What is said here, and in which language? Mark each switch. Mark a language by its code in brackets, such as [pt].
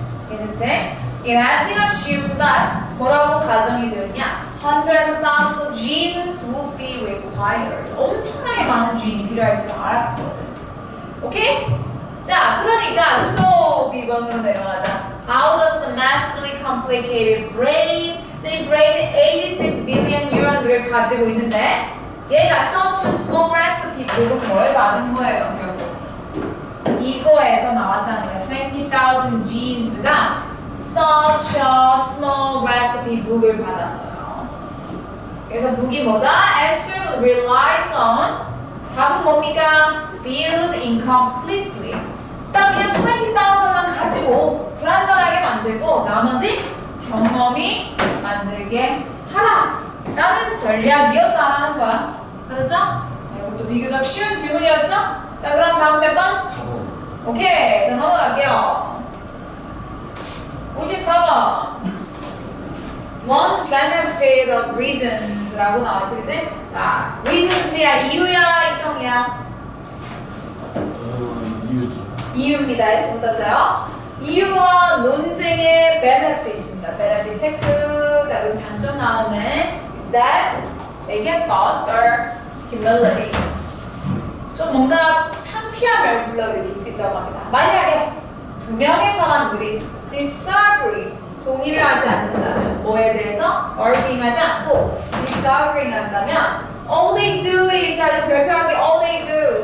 [ko] 이해됐지? [en] It had been assumed that [ko] 뭐라고 가정이 되었냐? [en] Hundreds of thousands of genes would be required. [ko] 엄청나게 많은 gene이 필요할 줄 알았거든. 오케이? 자, 그러니까 so B번으로 내려가자. [en] How does the massively complicated brain, the brain 86 billion neuron들을 [ko] 가지고 있는데 얘가 [en] such a small recipe [ko] 결국 뭘 받은 거예요? 결국 이거에서 나왔다는 거예요. [en] 20,000 genes가 such a small recipe book을 [ko] 받았어요. 그래서 book이 뭐다? [en] Answer relies on [ko] 답은 뭡니까? [en] Build incompletely. [ko] 딱 그냥 20,000만 가지고 불완전하게 만들고 나머지 경험이 만들게 하라 라는 전략이었다라는 거야. 그렇죠? 이것도 비교적 쉬운 질문이었죠? 자, 그럼 다음 몇 번? 4번 오케이, 자 넘어갈게요. 54번 [en] One benefit of reasons [ko] 라고 나왔지, 그치? 자, reasons야 이유야 이성이야? 이유죠. 이유입니다. S 붙었어요. 이유와 논쟁의 benefit입니다. benefit 체크. 자, 그럼 장점 나오네. [en] Is that they can foster humility. [ko] 좀 뭔가 창피함을 불러일으킬 수 있다고 합니다. 만약에 두 명의 사람들이 disagree, 동의를 하지 않는다면 뭐에 대해서 arguing 하지 않고 disagreeing 한다면 [en] all they do is, [ko] 자, 이거 별표한 게 [en] all they do.